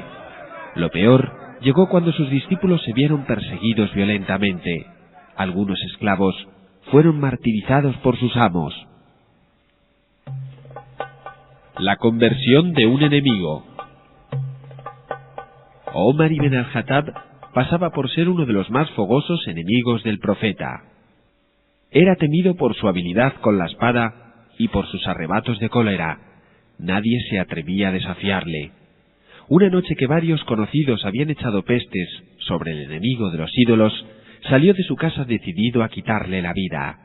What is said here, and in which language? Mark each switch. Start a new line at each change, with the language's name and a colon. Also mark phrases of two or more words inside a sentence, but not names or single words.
Spanish: Lo peor llegó cuando sus discípulos se vieron perseguidos violentamente. Algunos esclavos fueron martirizados por sus amos. La conversión de un enemigo. Omar ibn al-Khattab pasaba por ser uno de los más fogosos enemigos del profeta. Era temido por su habilidad con la espada y por sus arrebatos de cólera. Nadie se atrevía a desafiarle. Una noche que varios conocidos habían echado pestes sobre el enemigo de los ídolos, salió de su casa decidido a quitarle la vida.